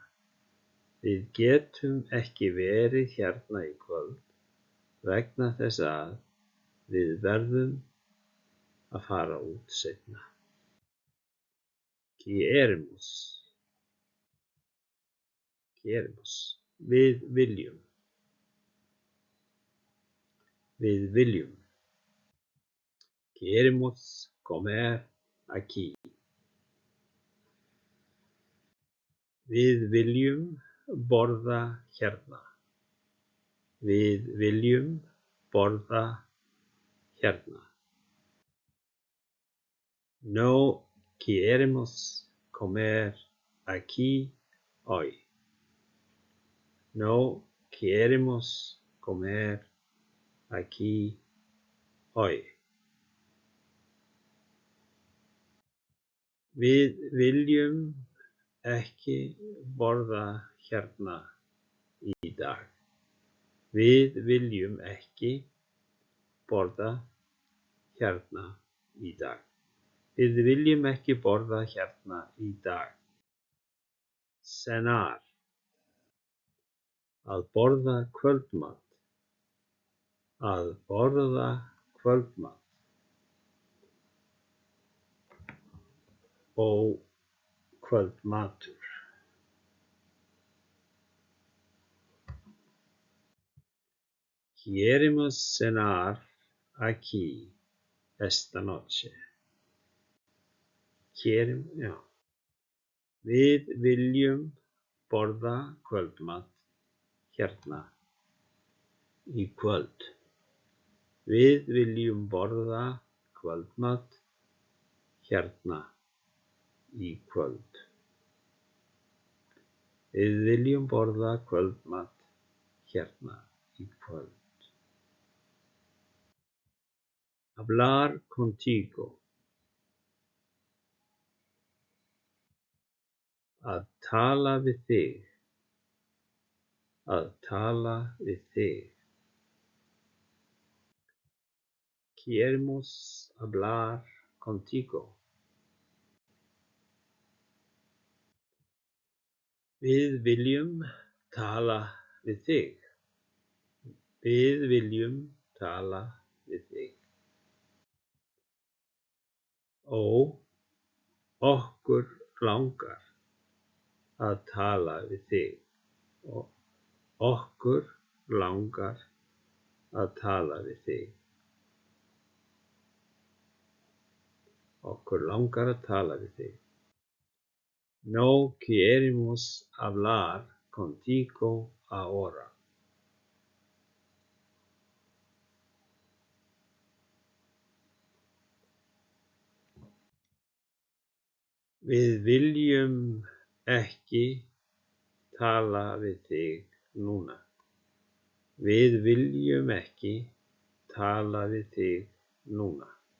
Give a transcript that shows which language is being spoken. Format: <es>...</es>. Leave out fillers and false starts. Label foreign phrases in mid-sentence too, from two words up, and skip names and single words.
<is>Við getum ekki verið hérna í kvöld vegna þess að við verðum að fara út seinna. Queremos. Við viljum. Við viljum.</is> <es>Queremos comer aquí.</es> <is>Við viljum borða hérna. Við viljum borða hérna.</is> <es>No queremos comer aquí hoy. No queremos comer aquí hoy.</es> <is>Við viljum ekki borða hérna í dag. Við viljum ekki borða hérna í dag. Við viljum ekki borða hérna í dag. Cenar. Að borða kvöldmat. Að borða kvöldmat. Ó, kvöldmatur.</is> <es>Queremos cenar aquí esta noche.</es> <is>Við viljum borða kvöldmat hérna í kvöld. Við viljum borða kvöldmat hérna í kvöld. Við viljum borða kvöldmat hérna í kvöld.</is> <es>Hablar contigo.</es> <is>Að tala við þig. Að tala við þig.</is> <es>Queremos hablar contigo.</es> <is>Við viljum tala við þig. Við viljum tala við þig. Ó, okkur langar að tala við þig. Okkur langar að tala við þig. Okkur langar að tala við þig.</is> <es>No queremos hablar contigo ahora.</es> <is>Við viljum ekki tala við þig núna. Við viljum ekki tala við þig núna.</is>